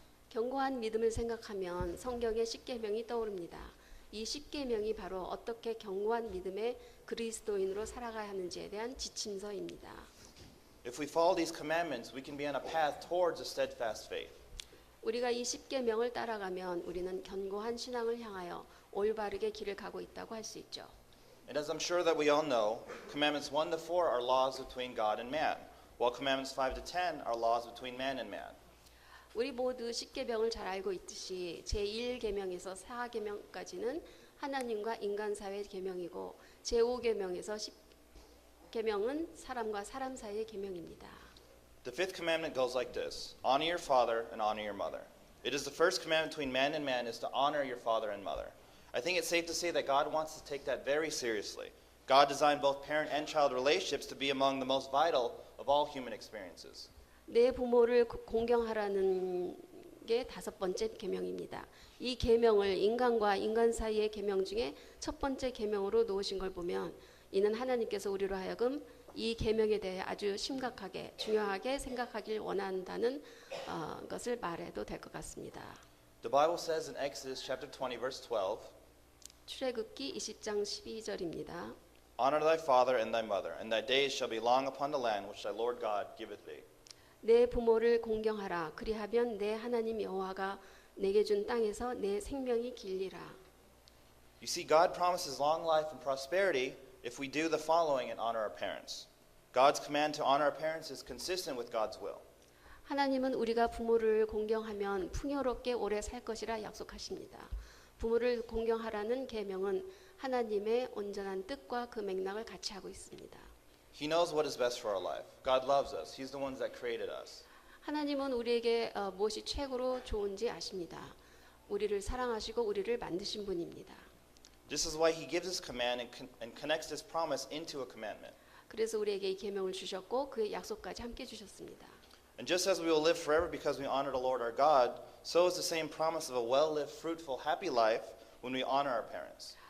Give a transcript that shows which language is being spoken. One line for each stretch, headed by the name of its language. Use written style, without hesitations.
Korean: 견고한 믿음을 생각하면 성경의 십계명이 떠오릅니다. 이 십계명이 바로 어떻게 견고한 믿음의 그리스도인으로 살아가야 하는지에 대한 지침서입니다.
English: If we follow these commandments, we can be on a path towards a steadfast faith.
Korean: 우리가 이 십계명을 따라가면 우리는 견고한 신앙을 향하여 올바르게 길을 가고 있다고 할 수 있죠.
English: And as I'm sure that we all know, commandments 1 to 4 are laws between God and man, while commandments 5 to 10 are laws between man and man.
Korean: 우리 모두 십계명을 잘 알고 있듯이 제1계명에서 4계명까지는 하나님과 인간 사이의 계명이고 제5계명에서 10계명은 사람과 사람 사이의 계명입니다.
English: The fifth commandment goes like this: honor your father and honor your mother. It is the first commandment between man and man is to honor your father and mother. I think it's safe to say that God wants to take that very seriously. God designed both parent and child relationships to be among the most vital of all human experiences.
Korean: 내 부모를 공경하라는 게 5번째 계명입니다. 이 계명을 인간과 인간 사이의 계명 중에 첫 번째 계명으로 놓으신 걸 보면 이는 하나님께서 우리로 하여금 이 계명에 대해 아주 심각하게 중요하게 생각하길 원한다는 것을 말해도 될 것 같습니다.
English: The Bible says in Exodus chapter 20 verse 12,
Korean: 출애굽기 20장 12절입니다.
English: honor thy father and thy mother, and thy days shall be long upon the land which thy Lord God giveth thee.
Korean: 내 부모를 공경하라. 그리하면 내 하나님 여호와가 내게 준 땅에서 내 생명이 길리라.
English: You see, God promises long life and prosperity if we do the following and honor our parents. God's command to honor our parents is consistent with God's will.
Korean: 하나님은 우리가 부모를 공경하면 풍요롭게 오래 살 것이라 약속하십니다. 부모를 공경하라는 계명은 하나님의 온전한 뜻과 그 맥락을 같이 하고 있습니다.
English: He knows what is best for our life. God loves us. He's the one that created us.
Korean: 하나님은 우리에게 무엇이 최고로 좋은지 아십니다. 우리를 사랑하시고 우리를 만드신 분입니다.
English: This is why he gives this command and connects this promise into a commandment.
Korean: 그래서 우리에게 이 계명을 주셨고 그의 약속까지 함께 주셨습니다.
English: And just as we will live forever because we honor the Lord our God, so is the same promise of a well-lived, fruitful, happy life when we honor our parents.